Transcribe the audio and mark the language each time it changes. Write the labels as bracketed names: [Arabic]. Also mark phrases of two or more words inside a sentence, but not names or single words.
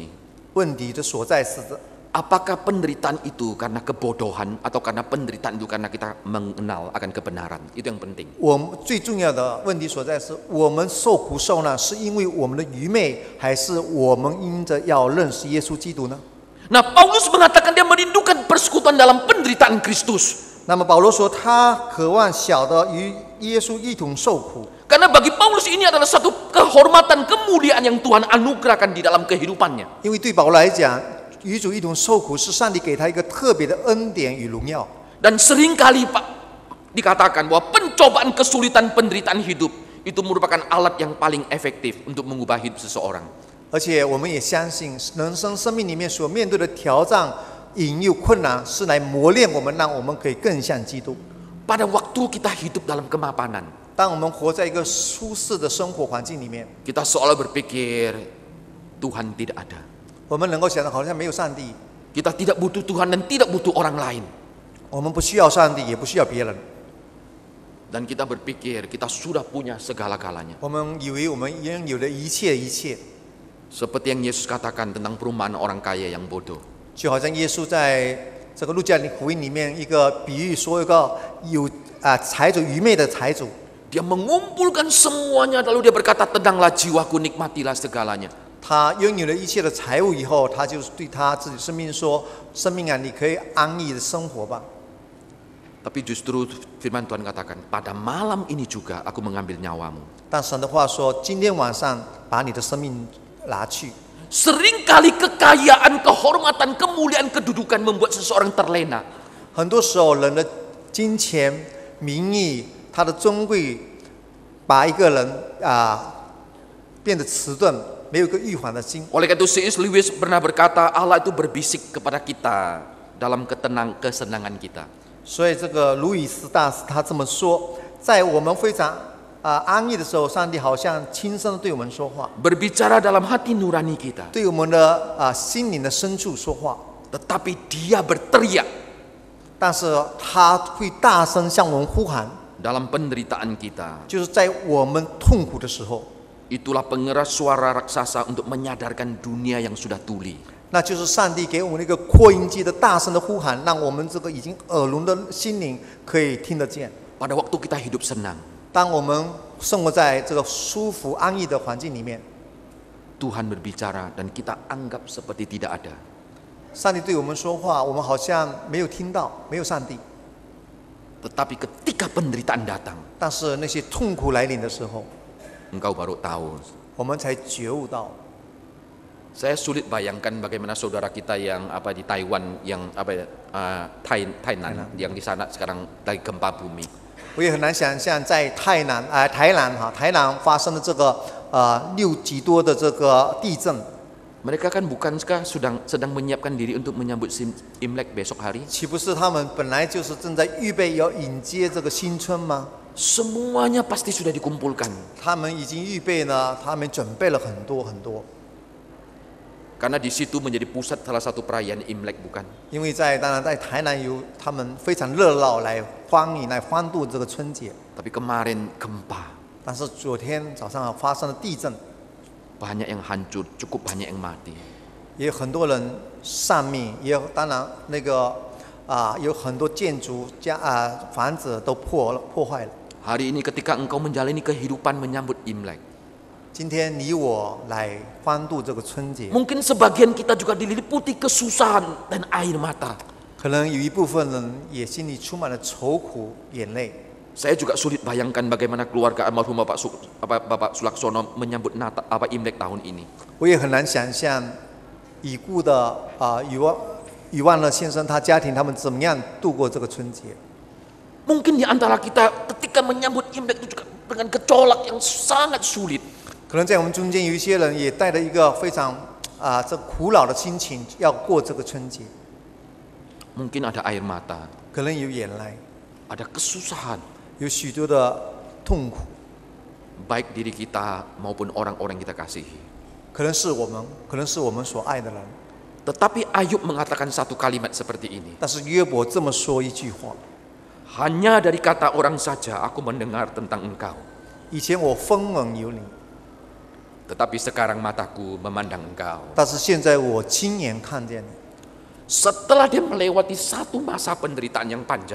[Chinese] 问题的所在是 [Indonesian] Apakah penderitaan itu karena kebodohan atau karena penderitaan itu karena kita mengenal akan kebenaran? Itu yang penting. [Chinese] 我们最重要的问题所在是我们受苦受难是因为我们的愚昧，还是我们因着要认识耶稣基督呢？ [Indonesian] Nah, Paulus mengatakan dia merindukan persekutuan dalam penderitaan Kristus. [Chinese] 那么保罗说他渴望晓得与耶稣一同受苦。 [Indonesian] Karena bagi Paulus ini adalah satu kehormatan, kemuliaan yang Tuhan anugerahkan di dalam kehidupannya. [Chinese] 因为对保罗来讲，与主一同受苦是上帝给他一个特别的恩典与荣耀。 [Indonesian] Dan seringkali Pak dikatakan bahwa pencobaan, kesulitan, penderitaan hidup itu merupakan alat yang paling efektif untuk mengubah hidup seseorang. [Chinese] 而且我们也相信，人生生命里面所面对的挑战、引诱、困难，是来磨练我们，让我们可以更像基督。 [Indonesian] Pada waktu kita hidup dalam kemapanan, [Chinese] 当我们活在一个舒适的生活环境里面， [Indonesian] kita seolah berpikir Tuhan tidak ada. [Chinese] 我们能够想到好像没有上帝， [Indonesian] Kita tidak butuh Tuhan dan tidak butuh orang lain. [Chinese] 我们不需要上帝，也不需要别人。 [Indonesian] Dan kita berpikir kita sudah punya segala-galanya. [Chinese] 我们以为我们拥有的一切一切， [Indonesian] Seperti yang Yesus katakan tentang perumpamaan orang kaya yang bodoh. [Chinese] 就好像耶稣在这个路加福音里面一个比喻，说一个有财主愚昧的财主， [Indonesian] Dia mengumpulkan semuanya lalu dia berkata, tenanglah jiwaku, nikmatilah segalanya. [Chinese] 他拥有了一切的财物以后，他就对他自己生命说：“生命啊，你可以安逸的生活吧。” [Indonesian] Tapi justru firman Tuhan katakan, pada malam ini juga aku mengambil nyawamu. [Chinese] 但神的话说：“今天晚上把你的生命拿去。” [Indonesian] Seringkali kekayaan, kehormatan, kemuliaan, kedudukan membuat seseorang terlena. [Chinese] 很多时候，人的金钱、名义、他的尊贵，把一个人变得迟钝，没有一个预防的心。 [Indonesian] Oleh karena itu C.S. Lewis pernah berkata, Allah itu berbisik kepada kita dalam kesenangan kita. [Chinese] 所以，这个路易斯大师他这么说，在我们非常安逸的时候，上帝好像轻声的对我们说话， [Indonesian] Berbicara dalam hati nurani kita. [Chinese] 对我们的心灵的深处说话。 [Indonesian] Tetapi dia berteriak [Chinese] 但是他会大声向我们呼喊， [Indonesian] dalam penderitaan kita. [Chinese] 就是在我们痛苦的时候， [Indonesian] Itulah pengeras suara raksasa untuk menyadarkan dunia yang sudah tuli. [Chinese] 那就是上帝给我们那个扩音机的大声的呼喊，让我们这个已经耳聋的心灵可以听得见。 [Indonesian] Pada waktu kita hidup senang, [Chinese] 当我们生活在这个舒服安逸的环境里面， [Indonesian] Tuhan berbicara dan kita anggap seperti tidak ada. [Chinese] 上帝对我们说话，我们好像没有听到，没有上帝。 [Indonesian] Tetapi ketika penderitaan datang, [Chinese] 但是那些痛苦来临的时候， [Indonesian] engkau baru tahu. [Chinese] 我们才觉悟到。 [Indonesian] Saya sulit bayangkan bagaimana saudara kita yang di Taiwan, yang Tainan, yang di sana sekarang lagi gempa bumi. [Chinese] 我也很难想象在台南发生的这个6级多的这个地震。 [Indonesian] Mereka kan bukankah sedang menyiapkan diri untuk menyambut Imlek besok hari? [Chinese] 岂不是他们本来就是正在预备要迎接这个新春吗？ [Indonesian] Semuanya pasti sudah dikumpulkan. [Chinese] 他们已经预备呢，他们准备了很多很多。 [Indonesian] Karena di situ menjadi pusat salah satu perayaan Imlek, bukan? [Chinese] 因为当然在台南有他们非常热闹来欢迎来欢度这个春节。 [Indonesian] Tapi kemarin gempa, [Chinese] 但是昨天早上发生了地震， [Indonesian] banyak yang hancur, cukup banyak yang mati. [Chinese] 也有很多人丧命，也有当然那个有很多建筑房子都破坏了。 [Indonesian] Hari ini ketika engkau menjalani kehidupan menyambut Imlek, [Chinese] 今天你我来欢度这个春节， [Indonesian] mungkin sebagian kita juga diliputi kesusahan dan air mata. [Chinese] 可能有一部分人也心里充满了愁苦、眼泪。 [Indonesian] Saya juga sulit bayangkan bagaimana keluarga almarhum Bapak Sulaksono menyambut Imlek tahun ini. [Chinese] 我也很难想象已故的余万乐先生他家庭他们怎么样度过这个春节。 [Indonesian] Mungkin di antara kita ketika menyambut Imlek itu juga dengan gejolak yang sangat sulit. [Chinese] 可能在我们中间有一些人也带着一个非常这苦恼的心情要过这个春节。 [Indonesian] Mungkin ada air mata, [Chinese] 可能有眼泪， [Indonesian] ada kesusahan, [Chinese] 有许多的痛苦， [Indonesian] baik diri kita maupun orang-orang yang kita kasihi. [Chinese] 可能是我们，可能是我们所爱的人。 [Indonesian] Tetapi Ayub mengatakan satu kalimat seperti ini. [Chinese] 但是约伯这么说一句话： [Indonesian] Hanya dari kata orang saja aku mendengar tentang engkau. [Chinese] 以前我风闻有你， [Indonesian] Tetapi sekarang mataku memandang engkau. [Chinese] 但是现在我亲眼看见你。 [Indonesian] Setelah dia melewati satu masa penderitaan yang panjang,